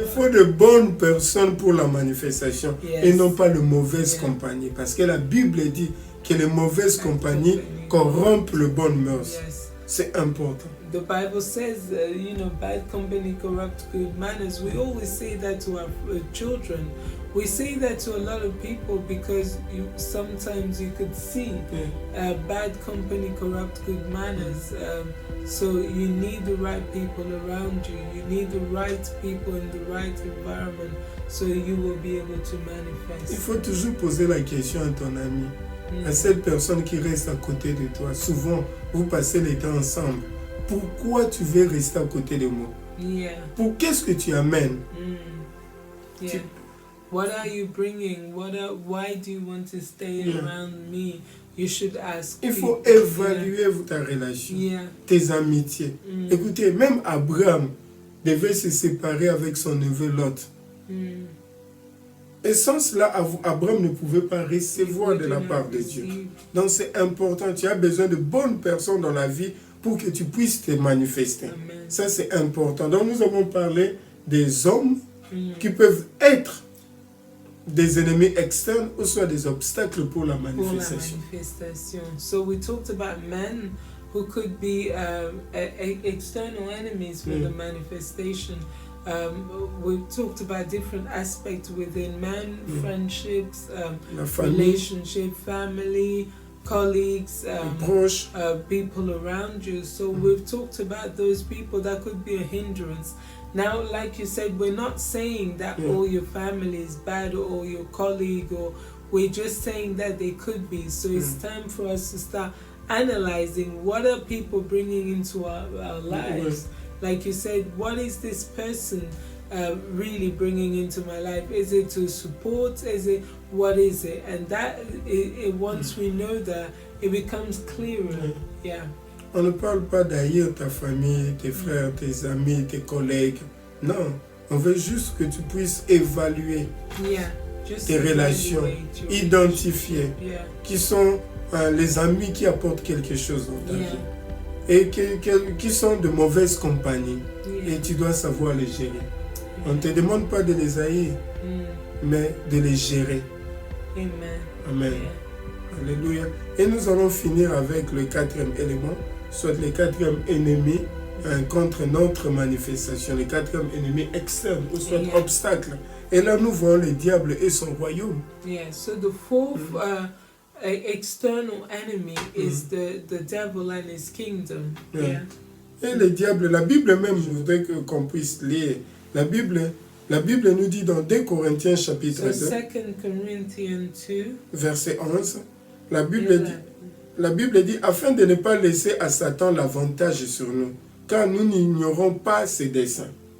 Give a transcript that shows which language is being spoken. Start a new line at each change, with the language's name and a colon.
French: Il faut de bonnes personnes pour la manifestation et non pas de mauvaises compagnies, parce que la Bible dit que les mauvaises compagnies corrompent le bon mœurs. C'est important.
English: The Bible says, bad company corrupt good manners. We always say that to our children. We say that to a lot of people because sometimes you could see bad company corrupt good manners. So you need the right people around you. You need the right people in the right environment so you will be able to manifest.
French: Il faut toujours poser la question à ton ami, à cette personne qui reste à côté de toi. Souvent, vous passez les temps ensemble. Pourquoi tu veux rester à côté de moi? Pour qu'est-ce que tu amènes?
English: What are you bringing? Why do you want to stay around me? You should ask.
French: Il faut évaluer ta relation, tes amitiés. Écoutez, même Abraham devait se séparer avec son neveu Lot. Et sans cela, Abraham ne pouvait pas recevoir de la part de Dieu. Donc c'est important, tu as besoin de bonnes personnes dans la vie pour que tu puisses te manifester. Amen. Ça c'est important. Donc nous avons parlé des hommes qui peuvent être des ennemis externes ou soit des obstacles pour la manifestation.
English: So we talked about men who could be external enemies for the manifestation. We talked about different aspects within man, friendships, relationship, family, colleagues, people around you. So we've talked about those people that could be a hindrance. Now, like you said, we're not saying that all your family is bad or your colleague, or we're just saying that they could be. So it's time for us to start analyzing what are people bringing into our lives. Like you said, what is this person really bringing into my life? Is it to support? Is it, what is it? And that, once we know that, it becomes clearer. Yeah.
French: On ne parle pas d'haïr ta famille, tes frères, tes amis, tes collègues. Non, on veut juste que tu puisses évaluer tes relations, identifier qui sont les amis qui apportent quelque chose dans ta vie et qui sont de mauvaises compagnies. Et tu dois savoir les gérer. On ne te demande pas de les haïr, mais de les gérer. Amen. Alléluia. Et nous allons finir avec le quatrième élément, soit le quatrième ennemi contre notre manifestation, le quatrième ennemi externe, ou soit obstacle. Et là, nous voyons le diable et son royaume.
English: So the fourth external enemy is the devil and his kingdom.
French: Et le diable, la Bible même, je voudrais qu'on puisse lire. La Bible nous dit dans 2 Corinthiens chapitre 2,
English: 2 Corinthians 2,
French: verset 11, la Bible dit, afin de ne pas laisser à Satan l'avantage sur nous, car nous n'ignorons pas ses desseins.